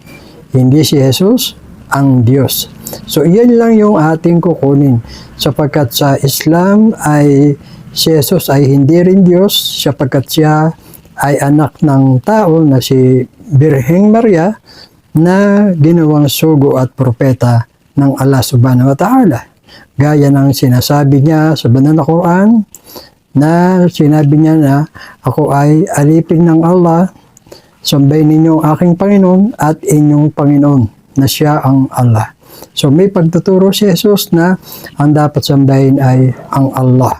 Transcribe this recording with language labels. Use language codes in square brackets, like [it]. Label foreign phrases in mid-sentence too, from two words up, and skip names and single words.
[tl] Hindi si Jesus ang Diyos. So, iyan lang yung ating kukunin. Sapagkat sa Islam ay si Jesus ay hindi rin Diyos, sapagkat siya ay anak ng tao na si Birheng Maria na ginawang sugo at propeta ng Allah [ar] سبحانه وتعالى. [tl] Gaya ng sinasabi niya sa banal na Quran na sinabi niya na ako ay alipin ng Allah, sambahin ninyo ang aking Panginoon at inyong Panginoon na siya ang Allah. So may pagtuturo si Jesus na ang dapat sambahin ay ang Allah.